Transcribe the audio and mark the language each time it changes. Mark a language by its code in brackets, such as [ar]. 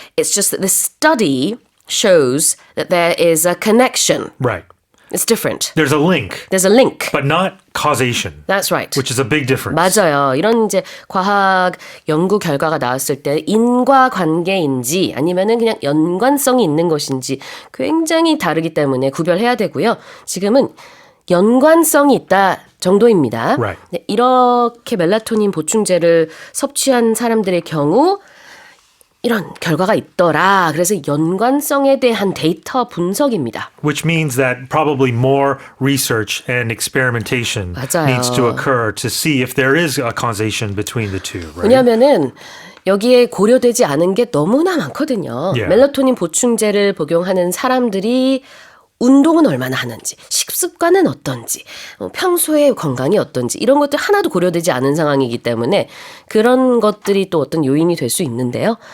[en] It's just that this study shows that there is a connection. Right. It's different. There's a link. There's a link. But not causation. That's right. Which is a big difference. [ko] 맞아요. 이런 이제 과학 연구 결과가 나왔을 때 인과관계인지 아니면은 그냥 연관성이 있는 것인지 굉장히 다르기 때문에 구별해야 되고요. 지금은 연관성이 있다 정도입니다. [en] Right. [ko] 이렇게 멜라토닌 보충제를 섭취한 사람들의 경우 이런 결과가 있더라. 그래서 연관성에 대한 데이터 분석입니다. [en] Which means that probably more research and experimentation [ko] 맞아요. [en] needs to occur to see if there is a causation between the two, right? [ko] 왜냐하면은 여기에 고려되지 않은 게 너무나 많거든요. [en] Yeah. [ko] 멜라토닌 보충제를 복용하는 사람들이 운동은 얼마나 하는지, 식습관은 어떤지, 평소에 건강이 어떤지 이런 것들 하나도 고려되지 않은 상황이기 때문에 그런 것들이 또 어떤 요인이 될 수 있는데요.